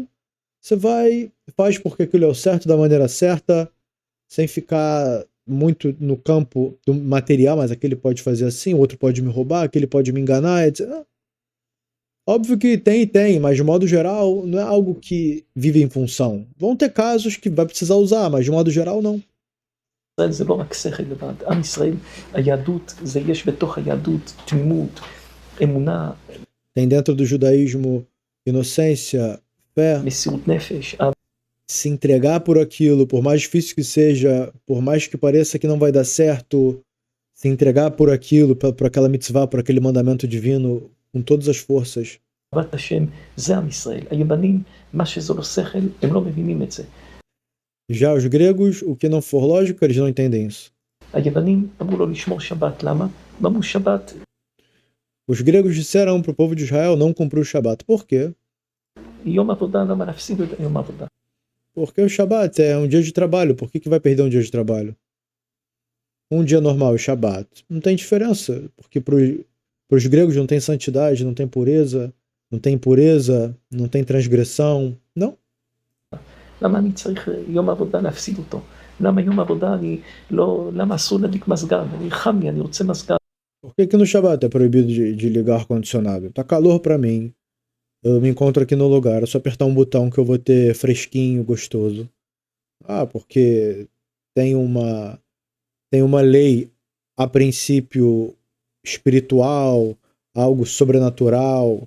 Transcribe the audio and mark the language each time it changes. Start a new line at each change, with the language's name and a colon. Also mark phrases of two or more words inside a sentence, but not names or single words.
Portuguese: Você vai, faz porque aquilo é o certo da maneira certa, sem ficar muito no campo do material, mas aquele pode fazer assim, o outro pode me roubar, aquele pode me enganar, etc. Óbvio que tem, mas de modo geral não é algo que vive em função. Vão ter casos que vai precisar usar, mas de modo geral não.
Hebrew: ישראל זה לא רק שכל לבד. עם ישראל, היהדות, זה יש בתוך היהדות תמימות, אמונה,
Portuguese: Tem dentro do judaísmo inocência, fé,
Hebrew: מסירות נפש,
Portuguese: se entregar por aquilo, por mais difícil que seja, por mais que pareça que não vai dar certo, se entregar por aquilo, por aquela mitzvah, por aquele mandamento divino, com todas as forças.
Hebrew: אהבת השם, זה עם ישראל. היוונים, מה שזה לא שכל, הם לא מבינים את זה.
Portuguese: Já os gregos, o que não for lógico, eles não entendem isso.
Hebrew: היוונים אמרו לו לשמור שבת, למה? הם אמרו שבת,
Portuguese: Os gregos disseram para o povo de Israel não cumprir o Shabat. Por quê?
Hebrew: יום עבודה, למה להפסיד את יום העבודה?
Portuguese: Porque o Shabat é um dia de trabalho. Por que vai perder um dia de trabalho? Um dia normal, o Shabat. Não tem diferença, porque para os gregos não tem santidade, não tem pureza, não tem impureza, não tem transgressão. Não.
Hebrew: למה אני צריך יום עבודה להפסיד אותו? למה יום עבודה אני לא, למה אסור להדליק מזגן? אני חם לי, אני רוצה מזגן.
Portuguese: Por que no Shabat é proibido de ligar ar-condicionado? Tá calor para mim. Eu me encontro aqui no lugar. É só apertar um botão que eu vou ter fresquinho, gostoso. Ah, porque tem uma lei, a princípio, espiritual, algo sobrenatural.